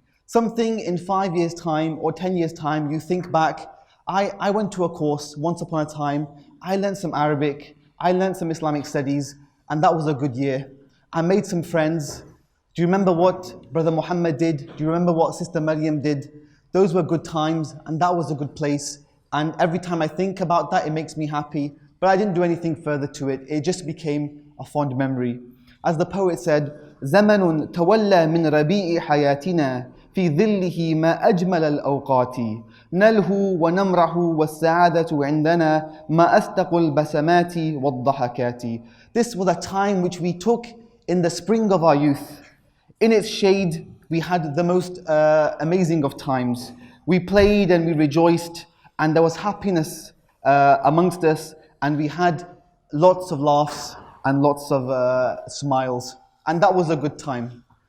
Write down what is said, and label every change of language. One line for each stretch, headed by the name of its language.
English: Something in 5 years' time or 10 years' time, you think back, I went to a course once upon a time, I learned some Arabic, I learned some Islamic studies, and that was a good year. I made some friends. Do you remember what Brother Muhammad did? Do you remember what Sister Maryam did? Those were good times, and that was a good place. And every time I think about that, it makes me happy. But I didn't do anything further to it. It just became a fond memory.
Arabic: As the poet said, زَمَنٌ تَوَلَّى مِنْ رَبِيعِ حَيَاتِنَا في ظله ما أجمل الأوقات نلهو ونمرح والسعادة عندنا ما أصدق البسمات والضحكات.
English: This was a time which we took in the spring of our youth. In its shade, we had the most amazing of times. We played and we rejoiced, and there was happiness amongst us, and we had lots of laughs and lots of smiles, and that was a good time.